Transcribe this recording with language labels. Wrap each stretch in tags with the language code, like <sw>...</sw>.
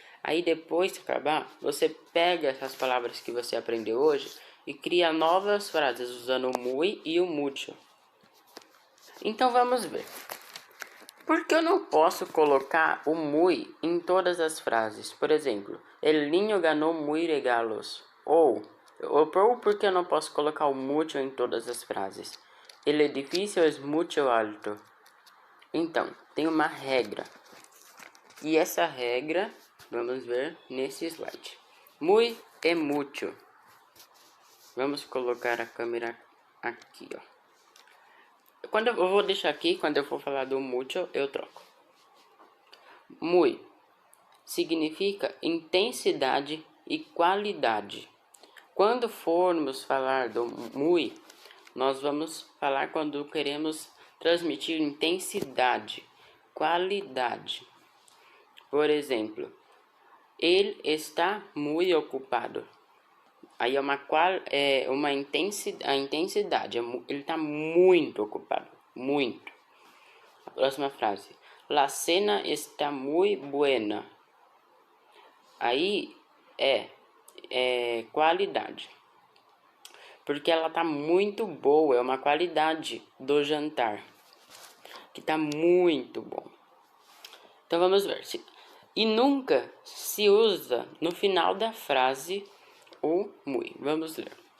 <pt>Aí depois que acabar, você pega essas palavras que você aprendeu hoje e cria novas frases usando o muy e o mucho. Então vamos ver. Por que eu não posso colocar o muy em todas as frases? Por exemplo,</pt> <es>el niño ganó muy regalos.</es> <pt>Ou por que eu não posso colocar o mucho em todas as frases?</pt> <es>El edificio es mucho alto.</es> <pt>Então, tem uma regra. E essa regra, vamos ver nesse slide. Muy é mucho. Vamos colocar a câmera aqui, ó. Quando eu vou deixar aqui, quando eu for falar do mucho, eu troco. Muy significa intensidade e qualidade. Quando formos falar do muy, nós vamos falar quando queremos transmitir intensidade, qualidade. Por exemplo, ele está muito ocupado. Aí é uma intensidade, a intensidade, ele está muito ocupado, muito. A próxima frase,</pt> <es>la cena está muy buena.</es> <pt>Aí é qualidade, porque ela tá muito boa, é uma qualidade do jantar, que tá muito bom. Então vamos ver. E nunca se usa no final da frase o muy. Vamos ler.</pt>